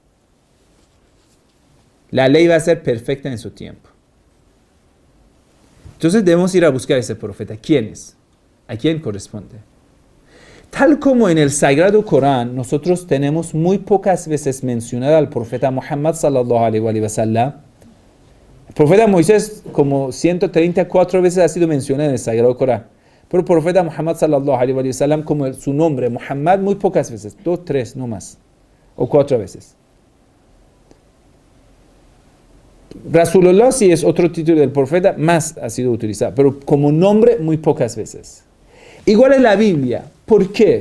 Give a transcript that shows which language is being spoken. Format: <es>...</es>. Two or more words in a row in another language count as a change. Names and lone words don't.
<es>La ley va a ser perfecta en su tiempo. Entonces debemos ir a buscar a ese profeta. ¿Quién es? ¿A quién corresponde? Tal como en el Sagrado Corán, nosotros tenemos muy pocas veces mencionado al profeta Muhammad</es> <ar>صلى الله عليه وسلم.</ar> <es>El profeta Moisés como 134 veces ha sido mencionado en el Sagrado Corán. Pero el profeta Muhammad</es> <ar>صلى الله عليه وسلم,</ar> <es>como su nombre, Muhammad, muy pocas veces. 2, 3, no más. O 4 veces. Rasulullah, si es otro título del profeta, más ha sido utilizado. Pero como nombre, muy pocas veces. Igual en la Biblia. ¿Por qué?</es>